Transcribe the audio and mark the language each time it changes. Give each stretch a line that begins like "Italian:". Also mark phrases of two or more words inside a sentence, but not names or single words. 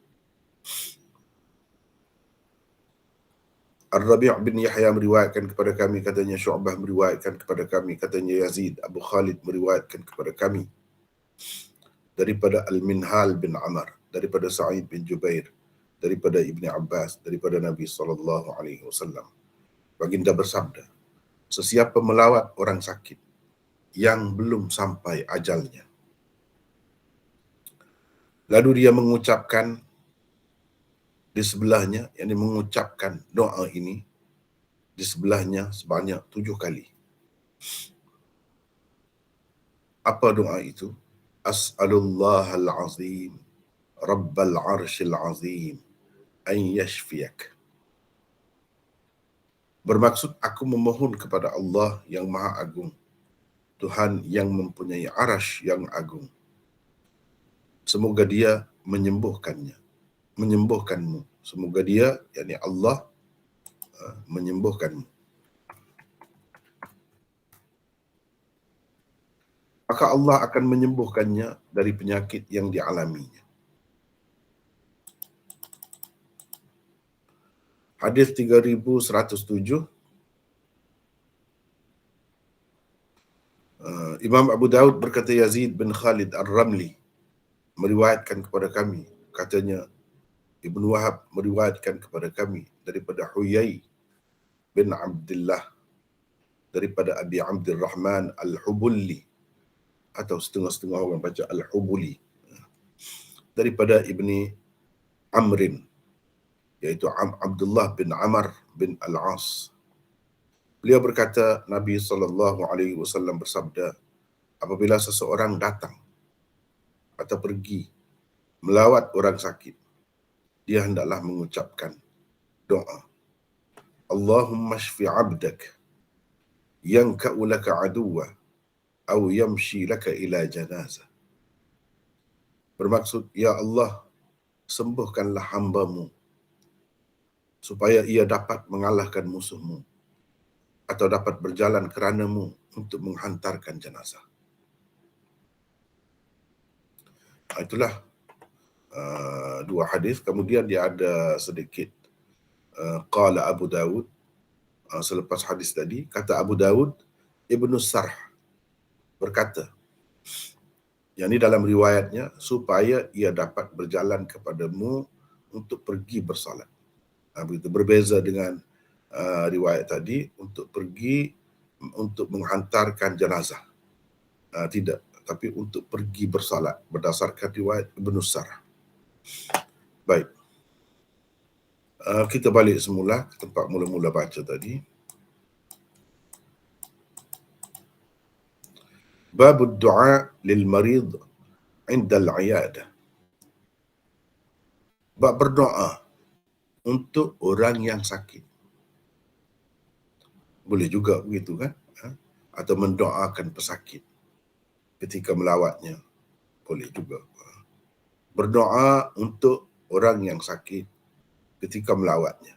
Malay: Ar-Rabi' bin Yahya meriwayatkan kepada kami, katanya Syu'bah meriwayatkan kepada kami, katanya Yazid Abu Khalid meriwayatkan kepada kami daripada Al-Minhal bin Amr, daripada Sa'id bin Jubair, daripada Ibn Abbas, daripada Nabi SAW. Baginda bersabda, sesiapa melawat orang sakit yang belum sampai ajalnya, lalu dia mengucapkan di sebelahnya, yakni mengucapkan doa ini di sebelahnya sebanyak 7 kali. Apa doa itu?
Arabic: أسأل الله العظيم رب العرش العظيم أن يشفيك.
Malay: Bermaksud aku memohon kepada Allah yang Maha Agung, Tuhan yang mempunyai arasy yang agung, semoga dia menyembuhkanmu. Semoga dia, yakni Allah, menyembuhkanmu. Maka Allah akan menyembuhkannya dari penyakit yang dialaminya. Hadis 3107. Imam Abu Daud berkata Yazid bin Khalid Ar-Ramli meriwayatkan kepada kami, katanya Ibn Wahab meriwayatkan kepada kami daripada Huyay bin Abdullah, daripada Abi Abdurrahman Al-Hubuli, atau setengah-setengah orang baca Al-Hubuli, daripada Ibni Amrin, iaitu Abdullah bin Amr bin Al-As. Beliau berkata, Nabi SAW bersabda, apabila seseorang datang atau pergi melawat orang sakit, dia hendaklah mengucapkan doa,
Arabic: اللهم اشف عبدك ينكأ لك عدوا أو يمشي لك إلى جنازة.
Malay: Bermaksud, ya Allah, sembuhkanlah hamba-Mu supaya ia dapat mengalahkan musuh-Mu atau dapat berjalan kerana-Mu untuk menghantarkan jenazah. Itulah dua hadis. Kemudian dia ada sedikit qala Abu Dawud, selepas hadis tadi, kata Abu Dawud, Ibnu Sarh berkata, yang ini dalam riwayatnya, supaya ia dapat berjalan kepadamu untuk pergi bersalat. Begitu, berbeza dengan riwayat tadi, untuk pergi untuk menghantarkan jenazah. Tidak, tapi untuk pergi bersalat berdasarkan riwayat Ibnu Sarh. Baik. Kita balik semula ke tempat mula-mula baca tadi.
Arabic: باب الدعاء للمريض عند العيادة.
Malay: Bab berdoa untuk orang yang sakit. Boleh juga begitu kan? Atau mendoakan pesakit ketika melawatnya. Boleh juga. Berdoa untuk orang yang sakit ketika melawatnya.